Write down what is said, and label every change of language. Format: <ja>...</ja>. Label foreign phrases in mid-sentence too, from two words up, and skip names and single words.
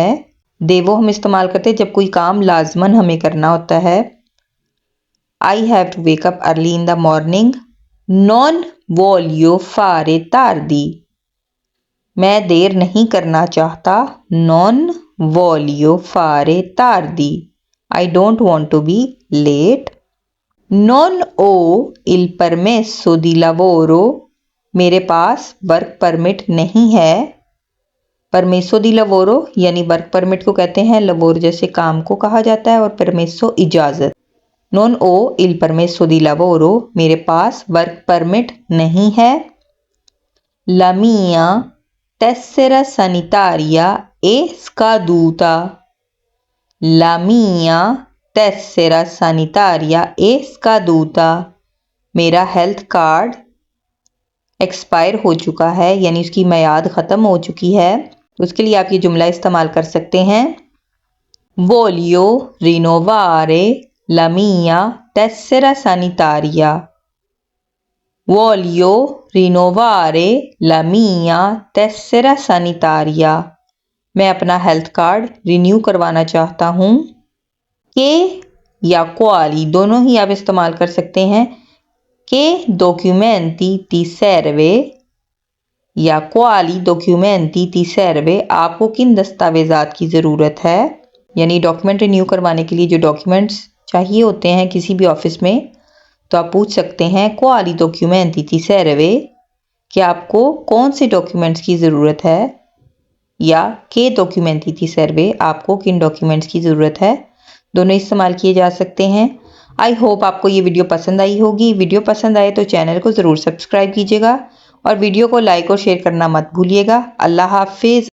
<hi>देवो हम इस्तेमाल करते हैं जब कोई काम लाजमन हमें करना होता है।</hi> <en>I have to wake up early in the morning।</en> <it>non voglio fare tardi,</it> <hi>मैं देर नहीं करना चाहता।</hi> <it>non voglio fare tardi,</it> <en>I don't want to be late।</en> <it>non ho il permesso di lavoro,</it> <hi>मेरे पास</hi> <en>work permit</en> <hi>नहीं है।</hi> <it>permesso di lavoro</it> <hi>यानी</hi> <en>work permit</en> <hi>को कहते हैं, लवोर जैसे काम को कहा जाता है और परमेसो इजाज़त।</hi> <it>non ho il permesso di lavoro,</it> <hi>मेरे पास</hi> <en>work permit</en> <hi>नहीं है।</hi> <it>la mia tessera sanitaria è scaduta। la mia tessera sanitaria è scaduta,</it> <hi>मेरा</hi> <en>health card</en> <hi>एक्सपायर हो चुका है यानी उसकी मियाद ख़त्म हो चुकी है। तो उसके लिए आप ये जुमला इस्तेमाल कर सकते हैं</hi> <it>voglio rinnovare la mia tessera sanitaria। voglio rinnovare la mia tessera sanitaria,</it> <hi>मैं अपना</hi> <en>health card</en> <hi>रिन्यू करवाना चाहता हूँ। के या क्वाली दोनों ही आप इस्तेमाल कर सकते हैं।</hi> <it>Che documenti ti serve या quali documenti ti serve,</it> <hi>आपको किन दस्तावेज़ात की ज़रूरत है। यानी डॉक्यूमेंट रिन्यू करवाने के लिए जो डॉक्यूमेंट्स चाहिए होते हैं किसी भी ऑफिस में, तो आप पूछ सकते हैं</hi> <it>quali documenti ti serve,</it> <hi>कि आपको कौन से डॉक्यूमेंट्स की ज़रूरत है, या</hi> <it>che documenti ti serve,</it> <hi>आपको किन डॉक्यूमेंट्स की ज़रूरत है। दोनों इस्तेमाल किए जा सकते हैं।</hi> <en>I hope</en> <hi>आपको ये वीडियो पसंद आई होगी। वीडियो पसंद आए तो चैनल को ज़रूर सब्सक्राइब कीजिएगा और वीडियो को लाइक और शेयर करना मत भूलिएगा। अल्लाह हाफिज़।</hi>